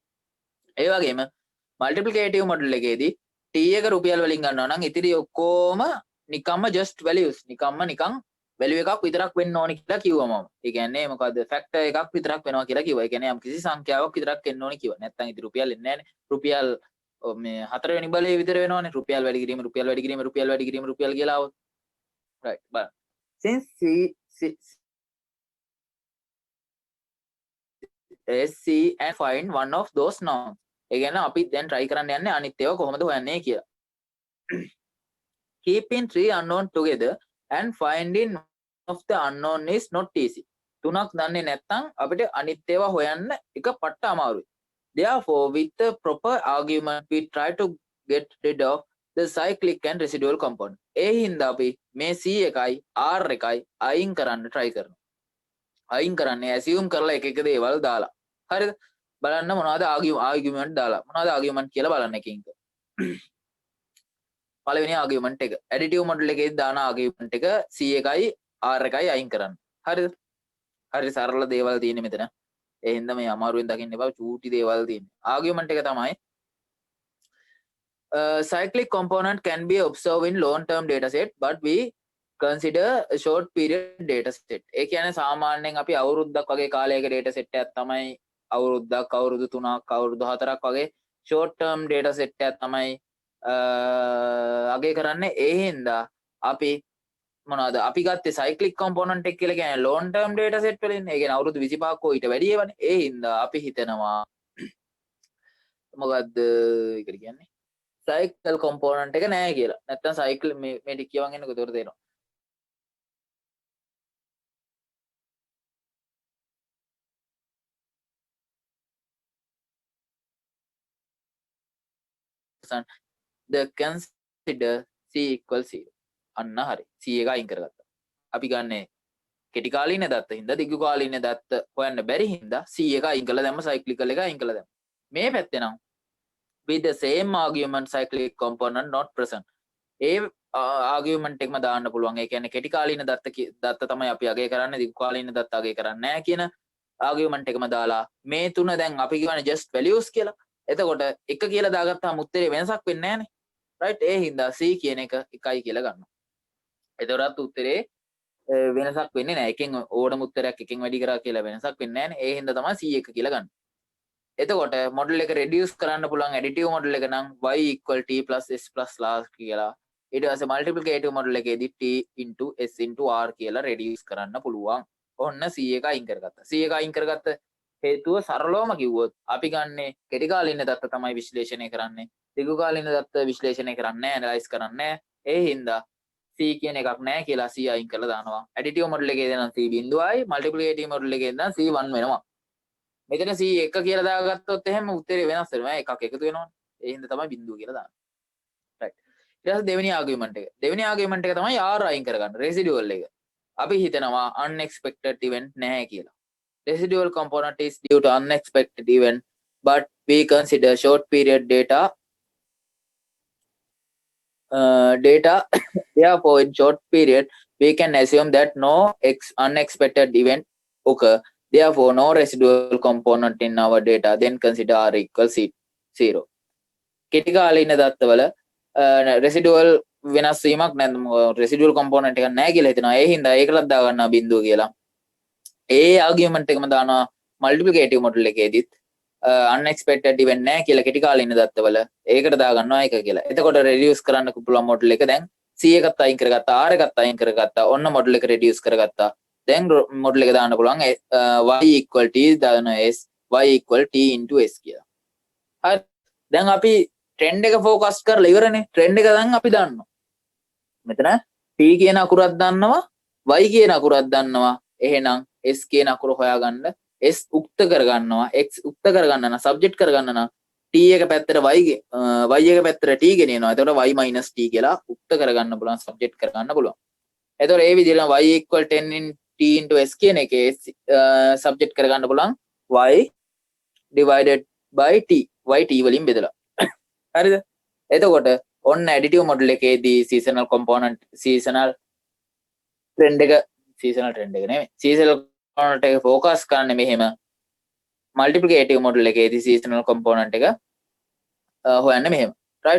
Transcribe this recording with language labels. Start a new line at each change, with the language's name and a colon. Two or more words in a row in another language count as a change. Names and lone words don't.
Sinhala: ඒ වගේම
English: multiplicative model
Sinhala: එකේදී t එක රුපියල් වලින් ගන්නවා නම් ඉතිරි ඔක්කොම නිකම්ම
English: just values
Sinhala: නිකන් value එකක් විතරක් වෙන්න ඕනේ කියලා කිව්වා මම. ඒ කියන්නේ මොකද්ද factor එකක් විතරක් වෙනවා කියලා කිව්වා. ඒ කියන්නේ යම් කිසි සංඛ්‍යාවක් විතරක් එන්න ඕනේ කිව්වා. නැත්නම් ඉතින් රුපියල් එන්නේ නැහැනේ. රුපියල් මේ හතරවෙනි බලයේ විතර වෙනවනේ. රුපියල් වැඩි කිරීම රුපියල් කියලා આવොත්. right බලන්න.
English: since C and find one of those nouns.
Sinhala: ඒ කියන්නේ අපි දැන් try කරන්න යන්නේ අනිත් ඒවා කොහොමද හොයන්නේ කියලා.
English: keeping three unknown together and finding of the unknown is not easy.
Sinhala: තුනක් දන්නේ නැත්නම් අපිට අනිත් ඒවා හොයන්න එක පට්ට අමාරුයි.
English: Therefore, with the proper argument, we try to get rid of the cyclic and residual component.
Sinhala: ඒ හින්දා අපි මේ C එකයි R එකයි අයින් කරන්න try කරනවා. අයින් කරන්නේ assume කරලා එක එක දේවල් දාලා. හරිද? බලන්න මොනවද argument දාලා. මොනවද argument කියලා බලන්න එකින්. පළවෙනි argument එක.
English: additive model
Sinhala: එකේ දාන argument එක C එකයි R එකයි අයින් කරන්න. හරිද? හරි සරල දේවල් තියෙන්නේ මෙතන. ඒ හින්දා මේ අමාරුවෙන් දකින්න එපා චූටි දේවල් තියෙන්නේ.
English: argument
Sinhala: එක තමයි
English: cyclic component can be observed in long term data set but we consider a short period data set.
Sinhala: ඒ කියන්නේ සාමාන්‍යයෙන් අපි අවුරුද්දක් වගේ කාලයක
English: data set
Sinhala: එකක් තමයි අවුරුද්දක් අවුරුදු 3ක් අවුරුදු 4ක් වගේ
English: short term data set
Sinhala: එකක් තමයි අගේ කරන්නේ. ඒ හින්දා අපි මොනවාද අපි ගත්තේ
English: cyclic component
Sinhala: එක කියලා කියන්නේ
English: long term data set
Sinhala: වලින්. ඒ කියන්නේ අවුරුදු 25ක් ඊට වැඩි ඒවනේ. ඒ හින්දා අපි හිතනවා මොකද්ද ඒකට කියන්නේ
English: cycle component
Sinhala: එක නෑ කියලා. නැත්තම් cycle මේ ටික කියවන් එන්නකො ඒතකොට තේරෙනවා.
English: the consider c equal 0.
Sinhala: අන්න හරි. c එක අයින් කරගත්තා. අපි ගන්නේ කෙටි කාලීන දත්ත හින්දා දිගු කාලීන දත්ත හොයන්න බැරි හින්දා c එක අයින් කළා දැම්ම cyclical එක අයින් කළා දැම්ම. මේ පැත්තේ නම්
English: with the same argument cyclic component not present.
Sinhala: ඒ argument එකම දාන්න පුළුවන්. ඒ කියන්නේ කෙටි කාලීන දත්ත තමයි අපි අගය කරන්නේ දිගු කාලීන දත්ත අගය කරන්නේ නැහැ කියන argument එකම දාලා මේ තුන දැන් අපි කියන්නේ
English: just values
Sinhala: කියලා. එතකොට එක කියලා දාගත්තාම උත්තරේ වෙනසක් වෙන්නේ නැහනේ. right ඒ හින්දා c කියන එක 1යි කියලා ගන්නවා. එතකොටත් උත්තරේ වෙනසක් වෙන්නේ නැහැ. එකෙන් ඕනම උත්තරයක් එකෙන් වැඩි කරා කියලා වෙනසක් වෙන්නේ නැහැ නේ. ඒ හින්දා තමයි c 1 කියලා ගන්න. එතකොට මොඩල් එක රෙඩියුස් කරන්න පුළුවන්
English: additive model
Sinhala: එක නම්
English: y equal t plus s plus r
Sinhala: කියලා. ඊට පස්සේ
English: multiplicative model
Sinhala: එකේදී
English: t into s into r
Sinhala: කියලා රෙඩියුස් කරන්න පුළුවන්. ඔන්න c එක අයින් කරගත්තා. c එක අයින් කරගත්ත හේතුව සරලවම කිව්වොත් අපි ගන්නේ කෙටි කාලින දත්ත තමයි විශ්ලේෂණය කරන්නේ. දිගු කාලින දත්ත විශ්ලේෂණය කරන්නේ නැහැ, ඇනලයිස් කරන්නේ නැහැ. ඒ හින්දා c කියන එකක් නැහැ කියලා c අයින් කරලා දානවා.
English: additive model
Sinhala: එකේ නම් c බිඳුවයි,
English: multiplicative model
Sinhala: එකේ නම් c 1 වෙනවා. මෙතන c 1 කියලා දාගත්තොත් එහෙම උත්තරේ වෙනස් වෙනවා. එකක් එකතු වෙනවනේ. ඒ හින්දා තමයි බිඳුව කියලා දාන්නේ. රයිට්. ඊට පස්සේ දෙවෙනි ආගියුමන්ට් එක. දෙවෙනි ආගියුමන්ට් එක තමයි r අයින් කරගන්න. රෙසිඩුවල් එක. අපි හිතනවා
English: unexpected event
Sinhala: නැහැ කියලා.
English: Residual component is due to unexpected event, but we consider short period data. Therefore, in short period, we can assume that no unexpected event occur. Therefore, no residual component in our data. Then consider r equals 0.
Sinhala: කෙටි කාලීන දත්තවල residual වෙනස් වීමක් නැහැ.
English: residual component
Sinhala: එකක් නැහැ කියලා හිතනවා. ඒ හින්දා ඒකලත් දා ගන්නවා බිඳුව කියලා. ඒ ආගියුමන්ට් එකම දානවා
English: multiplicative model
Sinhala: එකේදීත්
English: unexpected event
Sinhala: නැහැ කියලා කෙටි කාලින දත්තවල ඒකට දා ගන්නවා 1 කියලා. එතකොට reduce කරන්න පුළුවන් මොඩල් එක දැන් c එකත් අයින් කරගත්තා, r එකත් අයින් කරගත්තා. ඔන්න මොඩල් එක reduce කරගත්තා. දැන් මොඩල් එක දාන්න පුළුවන්
English: y equal t
Sinhala: දාන s
English: y equal t into s
Sinhala: කියලා. හරි. දැන් අපි trend එක focus කරලා ඉවරනේ. trend එක දැන් අපි දන්නවා. මෙතන p කියන අකුරක් දන්නවා, y කියන අකුරක් දන්නවා. එහෙනම් s කියන අකුර හොයාගන්න. s උක්ත කරගන්නවා, x උක්ත කරගන්න නම් සබ්ජෙක්ට් කරගන්න නම් t එක පැත්තට y එක පැත්තට t ගෙනියනවා. එතකොට
English: y minus t
Sinhala: කියලා උක්ත කරගන්න පුළුවන්, සබ්ජෙක්ට් කරගන්න පුළුවන්. එතකොට ඒ විදිහට
English: y equal 10 in t into s
Sinhala: කියන එකේ සබ්ජෙක්ට් කරගන්න පුළුවන්
English: y divided by t,
Sinhala: y t වලින් බෙදලා. හරිද? එතකොට ඔන්න
English: additive model
Sinhala: එකේදී
English: seasonal component, seasonal trend
Sinhala: එක නෙමෙයි,
English: seasonal component
Sinhala: එක focus කරන්නේ මෙහෙම.
English: multiplicative model
Sinhala: එකේදී
English: seasonal component
Sinhala: එක හොයන්නේ මෙහෙම. right?